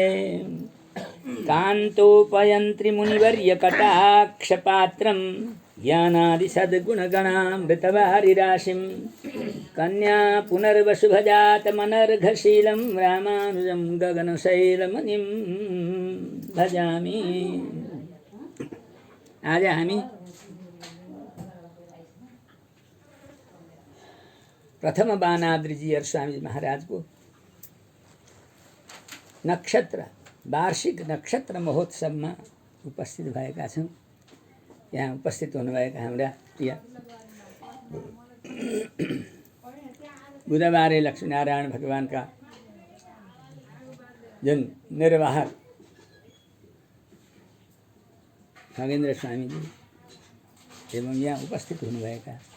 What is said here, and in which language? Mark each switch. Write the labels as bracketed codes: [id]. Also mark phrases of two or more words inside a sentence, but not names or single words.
[sa] कान्तोपयन्त्रि मुनिवर्य कटाक्षपात्रं ज्ञानादि सद्गुणगणामृतवारिराशिं कन्या पुनर्वसुभजातमनर्घशीलं रामानुजं गगनशैलमणिं भजामि। [ne] आज हामी प्रथम बानाद्रिजीयर स्वामी महाराज को नक्षत्र वार्षिक नक्षत्र महोत्सव में उपस्थित भएका छौं। यहाँ उपस्थित हुनुभएका हाम्रा प्रिय बुधबारे लक्ष्मीनारायण भगवान का जुन निर्वाहक खगेन्द्र स्वामी जी एवं यहाँ उपस्थित हुनुभएका